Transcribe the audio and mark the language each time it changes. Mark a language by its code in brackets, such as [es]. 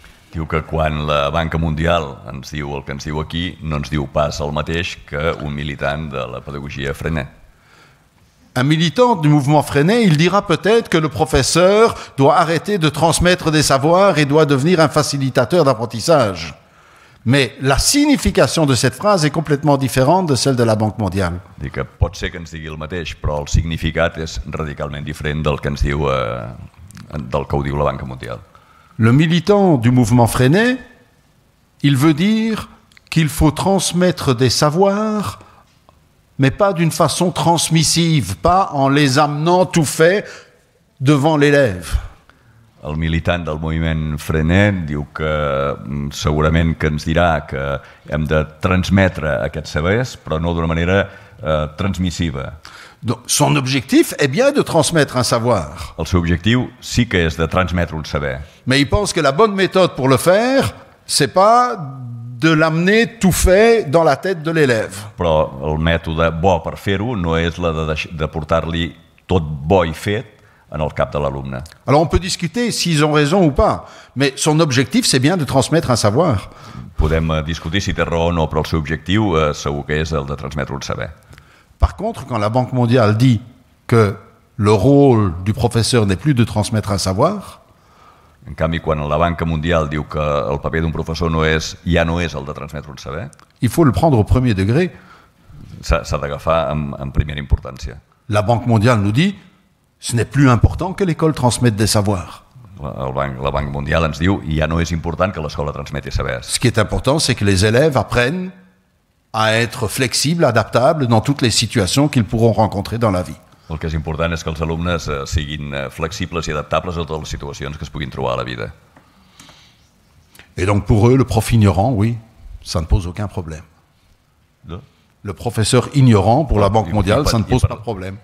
[ca] Diu que quan la Banca Mundial ens diu el que ens diu aquí, no ens diu pas el mateix que un militant de la pedagogia frené. [fr] Un militant du mouvement freiné, il dira peut-être que le professeur doit arrêter de transmettre des savoirs et doit devenir un facilitateur d'apprentissage. Mais la signification de cette phrase est complètement différente de celle de la Banque mondiale. [ca] Diu que pot ser que ens digui el mateix, però el significat és radicalment diferent del que ens diu, del que ho diu la Banca Mundial. [fr] Le militant du mouvement Freinet, il veut dire qu'il faut transmettre des savoirs, mais pas d'une façon transmissive, pas en les amenant tout fait devant l'élève. [ca] El militant del moviment Freinet diu que segurament que ens dirà que hem de transmetre aquests sabers, però no d'una manera transmissiva. [fr] Donc, son objectif est bien de transmettre un savoir. [ca] El seu objectiu sí que és de transmetre un saber, [fr] Mais il pense que la bonne méthode pour le faire, c'est pas de l'amener tout fait dans la tête de l'élève. [ca] però el mètode bo per fer-ho no és la de portar-li tot bo i fet en el cap de l'alumne. [fr] Alors on peut discuter s'ils ont raison ou pas, mais son objectif c'est bien de transmettre un savoir. [ca] Podem discutir si té raó o no, però el seu objectiu segur que és el de transmetre un saber. [fr] Par contre, quand la Banque mondiale dit que le rôle du professeur n'est plus de transmettre un savoir, [ca] En canvi, quan la Banca Mundial diu que el paper d'un professor ja no és el de transmetre un saber, [fr] il faut le prendre au premier degré. [ca] s'ha d'agafar en primera importància. [fr] La Banque mondiale nous dit ce n'est plus important que l'école transmette des savoirs. [ca] La Banca Mundial ens diu ja no és important que l'escola transmeti sabers. [fr] Ce qui est important, c'est que les élèves apprennent à être flexibles, adaptables dans toutes les situations qu'ils pourront rencontrer dans la vie. [ca] El que és important és que els alumnes siguin flexibles i adaptables a totes les situacions que es puguin trobar a la vida. [fr] Et donc pour eux, le prof ignorant, oui, ça ne pose aucun problème. [ca] No? [fr] Le professeur ignorant, pour la Banque mondiale, ça ne pose pas de problème.